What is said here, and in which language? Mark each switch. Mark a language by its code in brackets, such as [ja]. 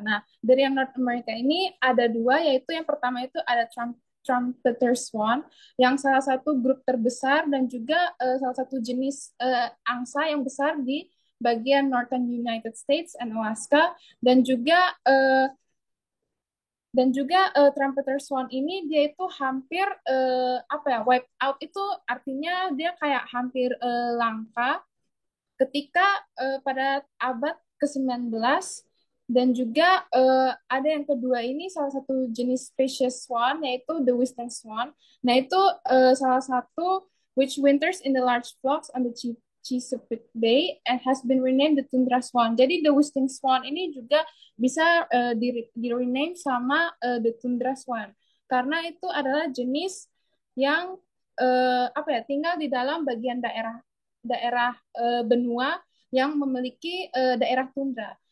[id] Nah, dari yang North America ini ada dua, yaitu yang pertama itu ada trumpeter swan, yang salah satu grup terbesar dan juga salah satu jenis angsa yang besar di bagian Northern United States and Alaska, dan juga trumpeter swan ini dia itu hampir apa ya [en] wipe out, [id] itu artinya dia kayak hampir langka ketika pada abad ke-19. Dan juga ada yang kedua ini salah satu jenis spesies swan yaitu the whistling swan. Nah, itu salah satu [en] which winters in the large flocks on the Chesapeake Bay and has been renamed the tundra swan. [id] Jadi the whistling swan ini juga bisa di rename sama the tundra swan karena itu adalah jenis yang apa ya tinggal di dalam bagian daerah daerah benua yang memiliki daerah tundra.